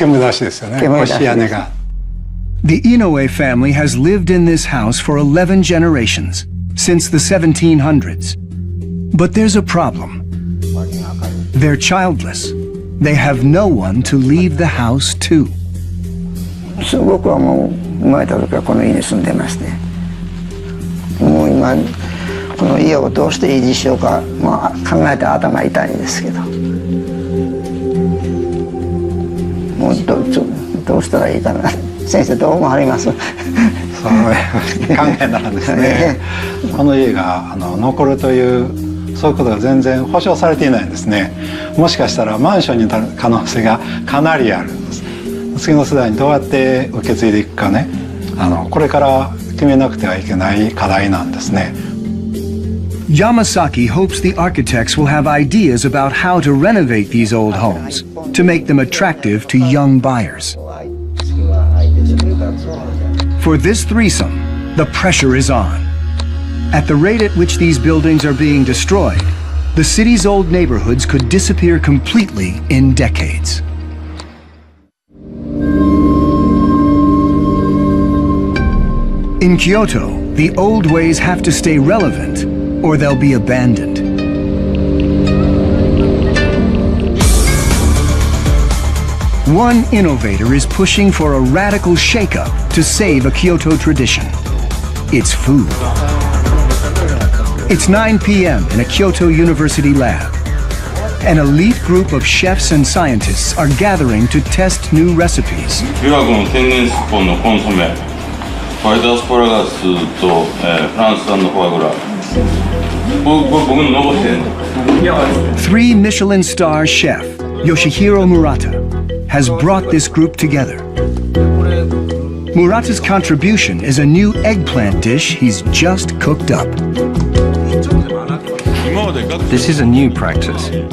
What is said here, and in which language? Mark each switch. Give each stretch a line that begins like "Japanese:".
English: The Inoue family has lived in this house for 11 generations, since the 1700s. But there's a problem. They're childless. They have no one to leave the house to.
Japanese: 僕はもう生まれた時からこの家に住んでまして、もう今この家をどうして維持しようか、考えて頭痛いんですけど、もうどうしたらいいかな。先生どう思われます？そう考えたらですね、この家が残るというそういうことが全然保証されていないんですね。もしかしたらマンションになる可能性がかなりあるんです。次の世代にどうやって受け継いでいくかね、これから決めなくてはいけない課題なんですね。
English: Yamasaki hopes the architects will have ideas about how to renovate these old homes to make them attractive to young buyers. For this threesome, the pressure is on. At the rate at which these buildings are being destroyed, the city's old neighborhoods could disappear completely in decades. In Kyoto, the old ways have to stay relevant, or they'll be abandoned. One innovator is pushing for a radical shakeup to save a Kyoto tradition. It's food. It's 9 p.m. in a Kyoto University lab. An elite group of chefs and scientists are gathering to test new recipes.
Japanese: 琵琶湖の天然スッポンのコンソメ、ホワイトアスパラガスと、フランス産のフォアグラ。僕の残してんの。
English: Three Michelin star chef, Yoshihiro Murata, has brought this group together. Murata's contribution is a new eggplant dish he's just cooked up. This is a new practice.